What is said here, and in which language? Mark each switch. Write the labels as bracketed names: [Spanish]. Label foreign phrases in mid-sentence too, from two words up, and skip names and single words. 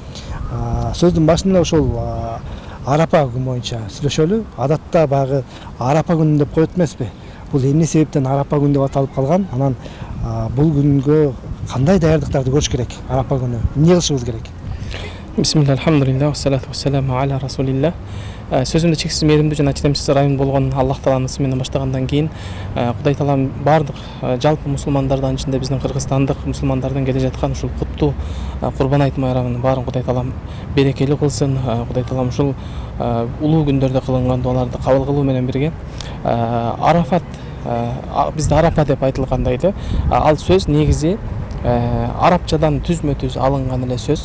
[Kyrgyz] Сөздүн башында ошол Арапа күнү боюнча сүйлөшөлү. Адатта баягы Арапа күнү деп коет эмеспи? Бул эмне себептен Арапа күнү деп аталып калган? Анан бул күнгө кандай даярдыктарды көрүш керек? Арапа күнү эмне кылышыбыз керек? [Arabic] بسم الله, الحمد لله والصلاة والسلام على رسول الله. [Kyrgyz] Сөзүмдү чексиз мээримдүү жана чыдамсыз райым болгон Аллах Тааланын ысы менен баштагандан кийин Кудай Таалам бардык жалпы мусулмандардын ичинде биздин кыргызстандык мусулмандардын келе жаткан ушул куттуу Курбан айт майрамынын баарын Кудай Таалам берекелүү кылсын. Кудай Таалам ушул улуу күндөрдө кылынган дуаларды кабыл кылуу менен бирге Арафат, бизде Арапа деп айтылгандай эле, ал сөз негизи арабчадан түзмө түз алынган эле сөз.